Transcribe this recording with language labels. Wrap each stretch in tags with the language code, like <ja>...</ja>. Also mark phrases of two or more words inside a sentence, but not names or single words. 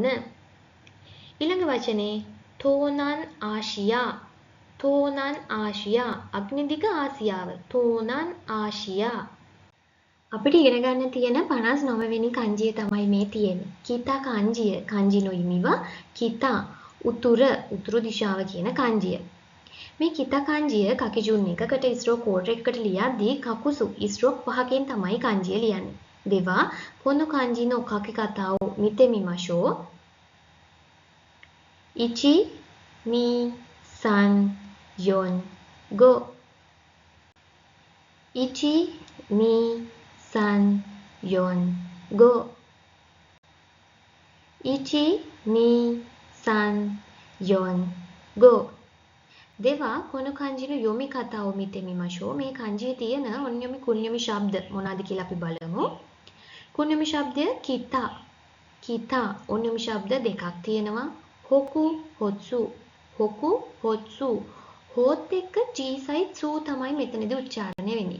<si>ඊළඟ වචනේ</si> <ja>東南アジア東南アジア</ja> <si>අග්නිදිග ආසියාව</si> <ja>東南アジア.</ja> <si>අපිට ඉගෙන ගන්න තියෙන 59 වෙනි kanjiය තමයි මේ තියෙන්නේ. kita kanjiය</si> <ja>漢字の意味は北</ja> <si>උතුරු දිශාව කියන kanjiය. මේ kita kanjiය කකිජුන් එකකට</si> <en>stroke code</en> <si>එකකට ලියද්දී කකුසු ස්ට්‍රෝක් 5කින් තමයි kanjiය ලියන්නේ.</si> <ja>では この漢字の書き方を見てみましょう. 1 2 3 4 5 1 2 3 4 5 1 2 3 4 5. ではこの漢字の読み方を見てみましょう.</ja> <si>මේ kanjiයේ තියෙන</si> <ja>音読み 訓読み</ja> <si>ශබ්ද මොනවාද කියලා අපි බලමු. කුණ්‍යොමි ශබ්දය</si> <ja>北 北</ja> <si>ඔන්යොමි ශබ්ද දෙකක් තියෙනවා.</si> <ja>ホク ホツ ホク ホツ</ja> <si>හෝත් එක්ක ජීසයි සූ තමයි මෙතනදී උච්චාරණය වෙන්නේ.</si>